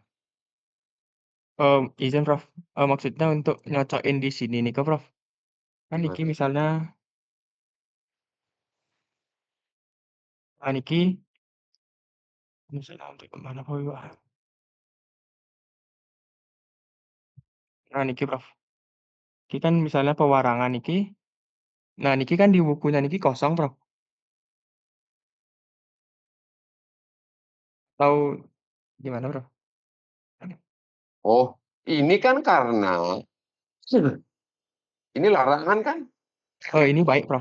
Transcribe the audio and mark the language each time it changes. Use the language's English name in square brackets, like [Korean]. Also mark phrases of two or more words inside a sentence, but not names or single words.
[Indonesian] Izin, Prof, maksudnya untuk nyocokin di sini nih ke Prof, kan niki Gimana? misalnya, niki misalnya untuk kemana Pak? Nah niki Prof, niki kan misalnya pewarangan niki, nah niki kan di bukunya niki kosong, Prof, atau gimana, Prof? Oh, ini kan karena ini larangan kan? Oh, ini baik, Prof.